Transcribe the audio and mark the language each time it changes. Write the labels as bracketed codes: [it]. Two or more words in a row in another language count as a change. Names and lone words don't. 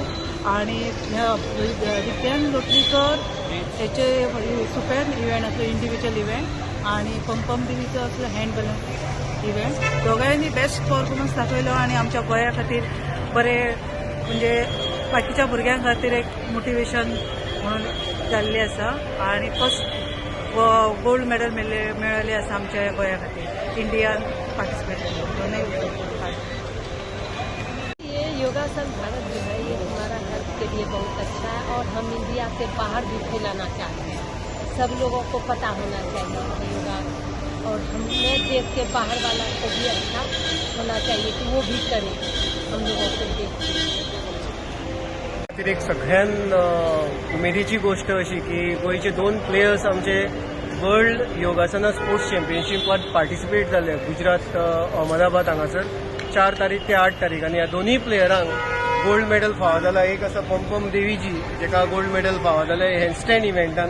[kok] आणि दिव्यांग लोटलीकर याचे [en] super event [kok] असलो [en] individual event [kok] आणि पंपम देवीचो असलो [en] hand balance event [kok] दोगांनी [en] best performance [kok] दाखयलो आणि आमच्या गोंया खातीर बरें म्हणजे बाकीच्या भुरग्यां खातीर एक मोटिवेशन म्हणून जाल्ली आसा आणि [en] first gold medal [kok] मेळ्ळेली आसा आमच्या गोंया खातीर इंडियान पार्टिसिपेट केले। [hi] ये योगासन भारत जो है ये हमारा हेल्थ के लिए बहुत अच्छा है और हम इंडिया के बाहर भी फैलाना चाहते हैं। सब लोगों को पता होना चाहिए कि योगा और हमने देश के बाहर वाला को भी अच्छा होना चाहिए कि वो भी करें हम लोगों को देख [kok] एक सगळ्यान उमेदीची गोष्ट अशी की गोयचे 2 प्लेयर्स आमचे वर्ल्ड योगासना स्पोर्ट्स चॅम्पियनशिपात पार्टिसिपेट जाले गुजरात अहमदाबाद हांगासर 4 तारीख ते 8 तारीख आणि ह्या दोन्ही प्लेयरांक [en] gold medal [kok] फावो जाला। एक आसा पंपम देवीजी जेका [en] gold medal [kok] फावो जालें हँडस्टँड इव्हेंटान।